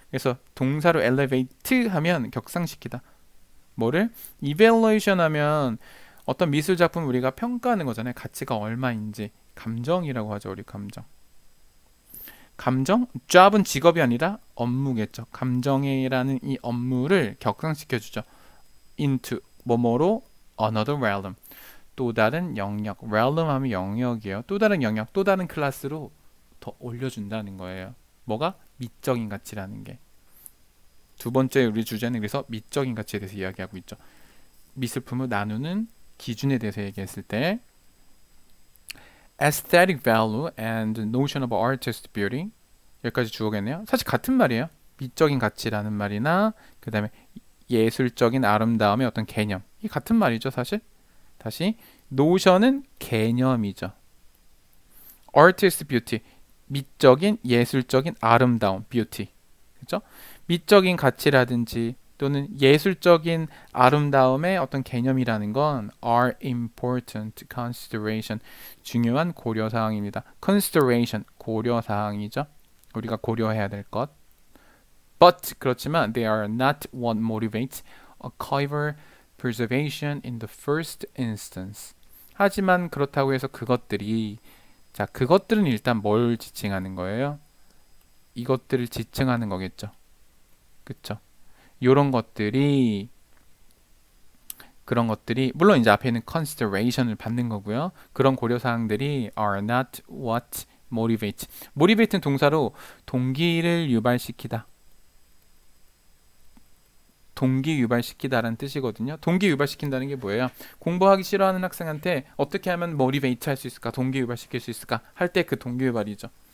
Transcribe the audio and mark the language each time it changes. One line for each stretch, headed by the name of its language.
Korean: 그래서 동사로 elevate 하면 격상시키다. 뭐를? evaluation 하면 어떤 미술 작품 우리가 평가하는 거잖아요. 가치가 얼마인지. 감정이라고 하죠. 우리 감정. job은 직업이 아니라 업무겠죠. 감정이라는 이 업무를 격상시켜 주죠.
English: into
Korean: 뭐뭐로
English: another realm.
Korean: 또 다른 영역. realm 하면 영역이에요. 또 다른 영역, 또 다른 클래스로 더 올려준다는 거예요. 뭐가? 미적인 가치라는 게. 두 번째 우리 주제는 그래서 미적인 가치에 대해서 이야기하고 있죠. 미술품을 나누는 기준에 대해서 얘기했을 때
English: aesthetic value and notion of artist beauty
Korean: 여기까지 주어겠네요. 사실 같은 말이에요. 미적인 가치라는 말이나 그 다음에 예술적인 아름다움의 어떤 개념 이 같은 말이죠. 사실 다시 notion은 개념이죠.
English: artist beauty
Korean: 미적인 예술적인 아름다움 beauty 그렇죠? 미적인 가치라든지 또는 예술적인 아름다움의 어떤 개념이라는 건
English: are important consideration
Korean: 중요한 고려사항입니다. consideration 고려사항이죠. 우리가 고려해야 될 것.
English: But
Korean: 그렇지만
English: they are not what motivates archival preservation in the first instance.
Korean: 하지만 그렇다고 해서 그것들이 자 그것들은 일단 뭘 지칭하는 거예요? 이것들을 지칭하는 거겠죠. 그쵸? 요런 것들이 그런 것들이 물론 이제 앞에 있는 consideration을 받는 거고요. 그런 고려 사항들이
English: are not what motivate.
Korean: motivate는 동사로 동기를 유발시키다. 동기 유발시키다라는 뜻이거든요. 동기 유발시킨다는 게 뭐예요? 공부하기 싫어하는 학생한테 어떻게 하면 motivate 할 수 있을까? 동기 유발시킬 수 있을까? 할 때 그 동기 유발이죠.